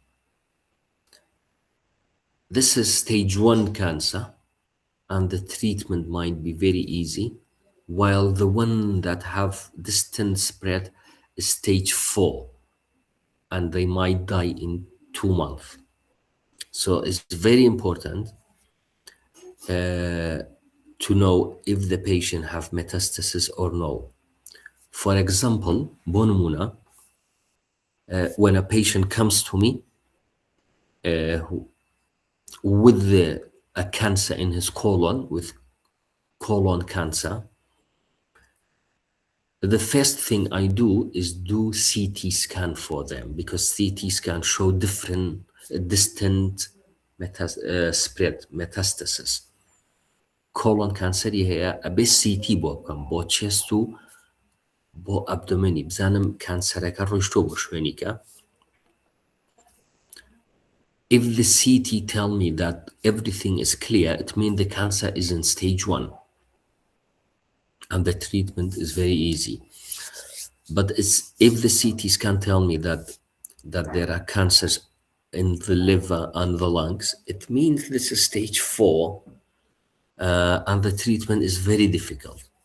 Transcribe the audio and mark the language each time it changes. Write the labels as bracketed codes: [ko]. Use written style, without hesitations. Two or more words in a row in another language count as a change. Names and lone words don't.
[en] This is stage 1 cancer, and the treatment might be very easy, while the one that have distant spread is stage 4, and they might die in 2 months. So it's very important to know if the patient have metastasis or no. For example, [ckb] بۆ نمونە, [en] when a patient comes to me with a cancer in his colon, with colon cancer, the first thing I do is do CT scan for them, because CT scan show different distant spread metastasis. Colon cancer [ckb] هەیە ئەبێ CT بۆ بکەم بۆ chest و بۆ abdomini بزانم کانسەرەکە ڕۆیشتۆ بۆ شوێنیکە. [en] If the CT tell me that everything is clear, it means the cancer is in stage 1, and the treatment is very easy. But if the CT scan tell me that there are cancers in the liver and the lungs, it means this is stage 4, and the treatment is very difficult.